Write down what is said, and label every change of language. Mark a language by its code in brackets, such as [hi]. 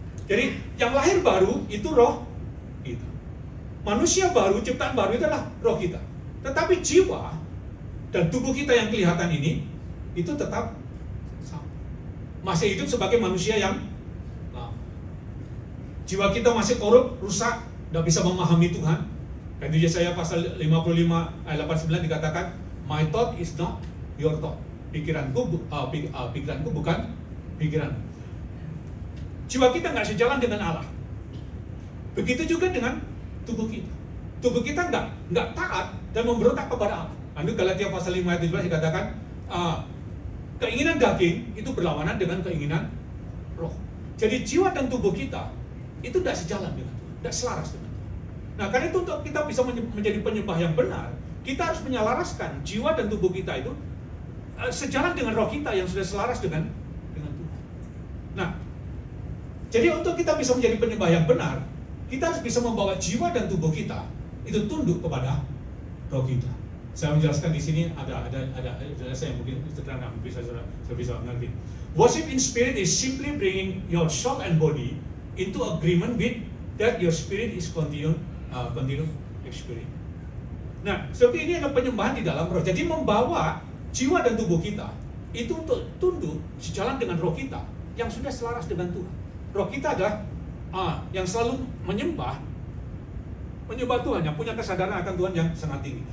[id] Jadi yang lahir baru itu roh kita. Manusia baru, ciptaan baru itu adalah roh kita. Tetapi jiwa dan tubuh kita yang kelihatan ini itu tetap sama. Masih hidup sebagai manusia yang lama. Jiwa kita masih korup, rusak, tidak bisa memahami Tuhan. Dan di Yesaya pasal 55 ayat 89 dikatakan, [en] my thought is not your thought. [id] Pikiranku bukan pikiran. Jiwa kita nggak sejalan dengan Allah. Begitu juga dengan tubuh kita. Tubuh kita nggak taat dan memberontak kepada Allah. Lalu Galatia pasal 5 ayat 17 dikatakan, keinginan daging itu berlawanan dengan keinginan roh. Jadi jiwa dan tubuh kita itu tidak sejalan dengan Tuhan, tidak selaras dengan Tuhan. Nah, karena itu untuk kita bisa menjadi penyembah yang benar, kita harus menyelaraskan jiwa dan tubuh kita itu sejalan dengan roh kita yang sudah selaras dengan Tuhan. Nah, jadi untuk kita bisa menjadi penyembah yang benar, kita harus bisa membawa jiwa dan tubuh kita itu tunduk kepada roh kita. Saya menjelaskan di sini ada saya mungkin sederhana bisa mengerti. [en] Worship in spirit is simply bringing your soul and body into agreement with that your spirit is continue experience. [id] Nah, seperti ini adalah penyembahan di dalam roh. Jadi membawa jiwa dan tubuh kita itu untuk tunduk sejalan dengan roh kita yang sudah selaras dengan Tuhan. Roh kita adalah yang selalu menyembah Tuhan, yang punya kesadaran akan Tuhan yang sangat tinggi.